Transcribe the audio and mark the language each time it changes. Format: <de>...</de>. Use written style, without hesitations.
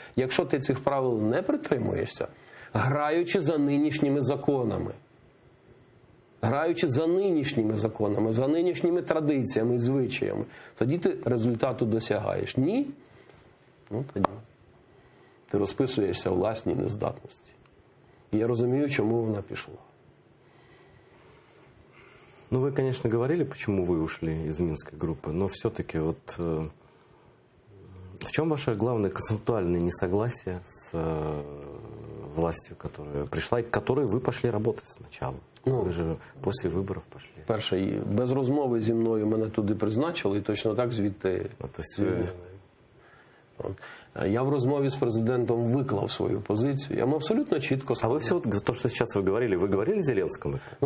<uk>Якщо ти цих правил не притримуєшся, граючи за нинішніми законами, за нинішніми традиціями і звичаями, тоді ти результату досягаєш. Ні? Тоді ти розписуєшся в власній нездатності. І я розумію, чому вона пішла.</uk> <ru>Вы, конечно, говорили, почему вы ушли из Минской группы, но все-таки в чем ваше главное концептуальное несогласие с властью, которая пришла, и к которой вы пошли работать сначала?</ru> <uk>Ви же після виборів пішли. Перше, без розмови зі мною мене туди призначили, і точно так звідти звільнили. Я в розмові з президентом виклав свою позицію. Я йому абсолютно чітко сказав. А ви все, то, що зараз ви говорили Зеленському?</uk>